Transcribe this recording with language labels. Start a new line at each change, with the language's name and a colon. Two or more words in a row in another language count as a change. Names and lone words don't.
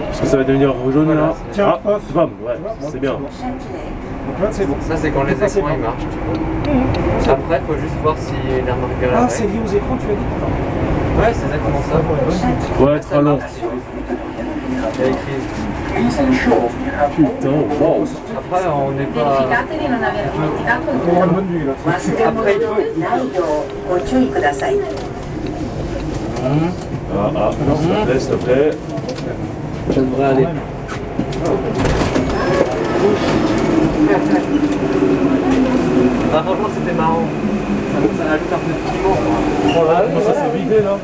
French: Parce que ça va devenir rouge jaune Voilà, là. Tiens, Ah, off. bam, ouais, Bon, c'est bien. bon. Donc là, c'est bon. Ça, c'est quand les Ça, c'est écrans ils bon. marchent. C'est Après, il faut juste voir si la marque Ah, c'est lié aux écrans, tu as dit? Ouais, c'est exactement ça. Ouais, très long. Il y a écrit.
English: Please ensure you have
French: Putain, wow. Après, on n'est pas.
Italian: Verificate di non aver dimenticato il
French: On aura une
Italian: tuo
French: bonne vue là.
Japanese: 忘れ物のないようご注意ください。
French: Ah, s'il te plaît, s'il te plaît. Ça devrait aller. Ah, franchement, c'était marrant. Ça rajoute un peu de piment, quoi. Oh là, comment ça s'est vidé là?